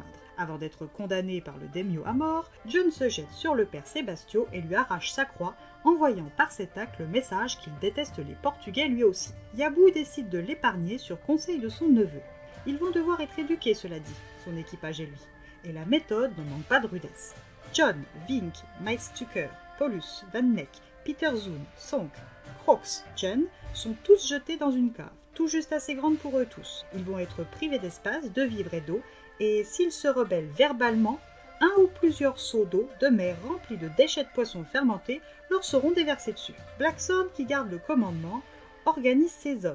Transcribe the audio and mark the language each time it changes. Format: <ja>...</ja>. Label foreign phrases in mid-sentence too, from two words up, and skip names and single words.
<fr>Avant d'être condamné par le daimyo à mort, John se jette sur le père Sébastio et lui arrache sa croix, envoyant par cet acte le message qu'il déteste les Portugais lui aussi. Yabu décide de l'épargner sur conseil de son neveu. Ils vont devoir être éduqués, cela dit, son équipage et lui, et la méthode ne manque pas de rudesse. John, Vink, Mike Stucker, Paulus, Van Neck, Peter Zoon, Sonk, Crocs, Jen sont tous jetés dans une cave, tout juste assez grande pour eux tous. Ils vont être privés d'espace, de vivres et d'eau, et s'ils se rebellent verbalement, un ou plusieurs seaux d'eau de mer remplis de déchets de poissons fermentés leur seront déversés dessus. Blackthorne, qui garde le commandement, organise ses hommes.</fr>